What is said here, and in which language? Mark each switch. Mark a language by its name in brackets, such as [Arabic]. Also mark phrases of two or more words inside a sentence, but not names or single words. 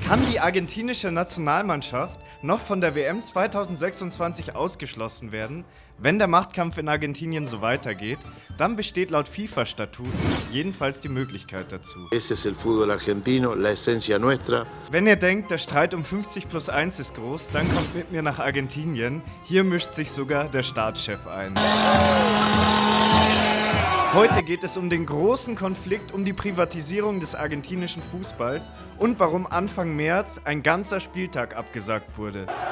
[German] Kann die argentinische Nationalmannschaft noch von der WM 2026 ausgeschlossen werden? Wenn der Machtkampf in Argentinien so weitergeht, dann besteht laut FIFA-Statuten jedenfalls die Möglichkeit dazu. [Spanish] Ese es el fútbol argentino, la esencia nuestra. [German] Wenn ihr denkt, der Streit um 50+1 ist groß, dann kommt mit mir nach Argentinien. Hier mischt sich sogar der Staatschef ein. Heute geht es um den großen Konflikt um die Privatisierung des argentinischen Fußballs und warum Anfang März ein ganzer Spieltag abgesagt wurde.